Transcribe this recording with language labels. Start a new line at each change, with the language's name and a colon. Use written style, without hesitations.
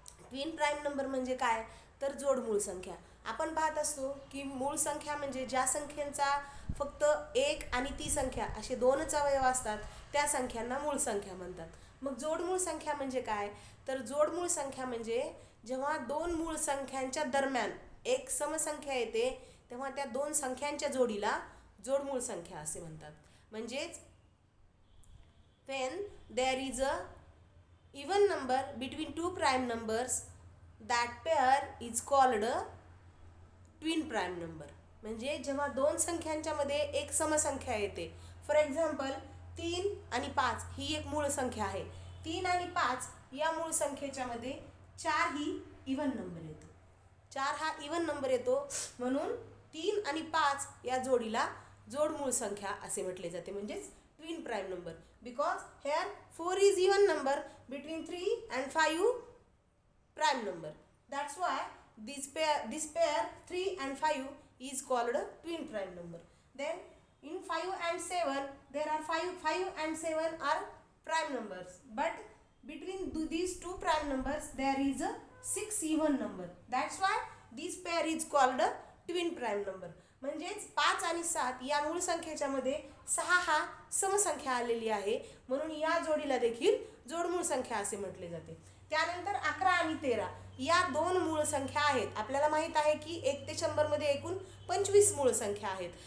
Marathi: Twin prime number म्हणजे काय, तर जोडमूळ संख्या. आपण पाहत असतो की मूळ संख्या म्हणजे ज्या संख्येचा फक्त एक आणि ती संख्या असे दोनच अवयव असतात त्या संख्यांना मूळ संख्या म्हणतात. मग जोडमूळ संख्या म्हणजे काय, तर जोडमूळ संख्या म्हणजे जेव्हा दोन मूळ संख्यांच्या दरम्यान एक समसंख्या येते तेव्हा त्या दोन संख्यांच्या जोडीला जोडमूळ संख्या असे म्हणतात.
English: म्हणजेच when there is a even number between two prime numbers, that pair is called a twin prime number.
Marathi: म्हणजे जेव्हा दोन संख्यांच्या मध्ये एक समसंख्या येते, फॉर एक्झाम्पल 3 आणि 5 ही एक मूळ संख्या आहे. 3 आणि 5 या मूळ संख्येच्या मध्ये 4 ही इवन नंबर येतो. 4 हा इवन नंबर येतो, म्हणून 3 आणि 5 या जोडीला जोडमूळ संख्या असे म्हटले जाते, म्हणजेच
English: twin prime number, because here 4 is even number between 3 and 5 prime number. That's why this pair 3 and 5 is called a twin prime number. Then in 5 and 7 there are 5 and 7 are prime numbers, but between these two prime numbers there is a 6 even number. That's why this pair is called a twin prime number.
Marathi: म्हणजेच 5 आणि 7 या मूळ संख्येच्या मध्ये 6 हा समसंख्या आलेली आहे, म्हणून या जोडीला देखील जोडमूळ संख्या असे म्हटले जाते. त्यानंतर 11 आणि 13 या दोन मूळ संख्या आहेत. आपल्याला माहित आहे की 1 ते 100 मध्ये एकूण 25 मूळ संख्या आहेत.